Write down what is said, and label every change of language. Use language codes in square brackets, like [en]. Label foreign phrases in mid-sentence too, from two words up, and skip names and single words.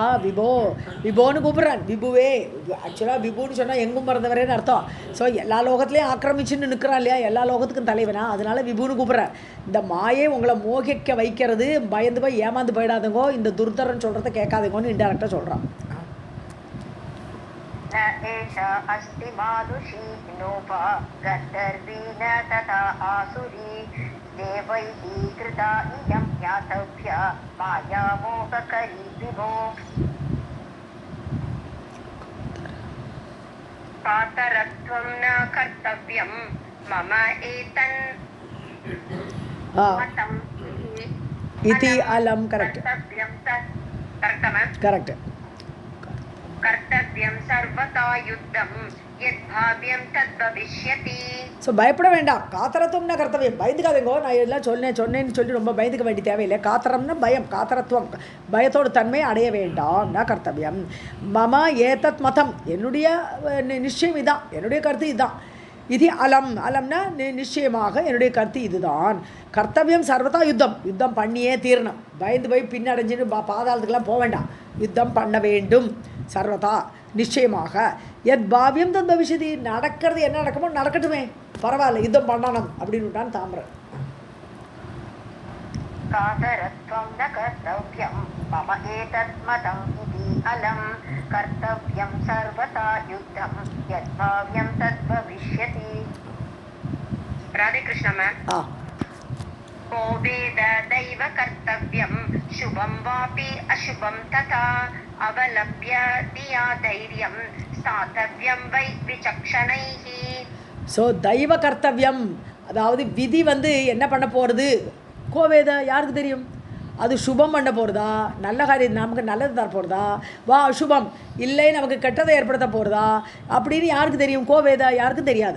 [ta] விபோன்னு கூப்பிட்றான். விபுவே, ஆக்சுவலாக விபுன்னு சொன்னால் எங்கும் மறந்தவரேன்னு அர்த்தம். ஸோ எல்லா லோகத்துலேயும் ஆக்கிரமிச்சுன்னு நிற்கிறான் இல்லையா, எல்லா லோகத்துக்கும் தலைவனா, அதனால விபுன்னு கூப்பிட்றேன். இந்த மாயை உங்களை மோகிக்க வைக்கிறது, பயந்து போய் ஏமாந்து போயிடாதுங்கோ, இந்த துர்தரன் சொல்கிறத கேட்காதுங்கோன்னு இன்டெரக்டாக சொல்கிறான். [sa] न एषा अस्ति मानुषी नोपा गन्धर्वी न तथा आसुरी देवैः कृता इयं ज्ञातव्या माया मोहकरी विभो. कातरत्वं न कर्तव्यं मम एतन् मतम् इति अलम. [en] correct correct. [sa] कर्तव्यं सर्वथा युद्धं यद्भाव्यं तद्भविष्यति. [ta] ஸோ பயப்பட வேண்டாம். காத்தரத்துவம்னா கர்த்தவியம். பயந்துக்காதேங்கோ, நான் எல்லாம் சொன்னேன்னு சொல்லி ரொம்ப பயந்துக்க வேண்டிய தேவையில்லை. காத்தரம்னா பயம், காத்தரத்துவம், பயத்தோட தன்மை அடைய வேண்டாம். நான் [sa] कर्तव्यं मम एतत् मतम्, [ta] என்னுடைய நிச்சயம் இதான், என்னுடைய கருத்து இதுதான். இது அலம்னா நிச்சயமாக என்னுடைய கருத்து இதுதான். [sa] कर्तव्यं सर्वथा [ta] யுத்தம் பண்ணியே தீரணும். பயந்து போய் பின்னடைஞ்சின்னு பாதாளத்துக்கெல்லாம் போக வேண்டாம். யுத்தம் பண்ண வேண்டும் சர்வதா நிச்சயமாக. [sa] यद् भाव्यं तद् भविष्यति, [ta] நடக்கிறது என்ன நடக்குமோ நடக்கட்டுமே, பரவாயில்ல, யுத்தம் பண்ணணும் அப்படின்னு விட்டான் தாமிரன். [sa] कातरत्वं न कर्तव्यं मम एतत् मतम् इति अलम् कर्तव्यं सर्वथा युद्धं यद्भाव्यं तद्भविष्यति. राधे कृष्ण मैम. को वेद दैव कर्तव्यं शुभं वापि अशुभं तथा अवलम्ब्य दिया धैर्यं स्थातव्यं वै विचक्षणैः. [ta] ஸோ [sa] दैव कर्तव्यं, [ta] அதாவது விதி என்ன பண்ண போகிறது, கோவேத யாருக்கு தெரியும். அது சுபம் பண்ண போகிறதா, நல்ல காரியம் நமக்கு நல்லது தர போகிறதா, [sa] वा अशुभं [ta] இல்லை நமக்கு கெட்டதை ஏற்படுத்த போகிறதா அப்படின்னு யாருக்கு தெரியும், கோவேதா யாருக்கும் தெரியாது.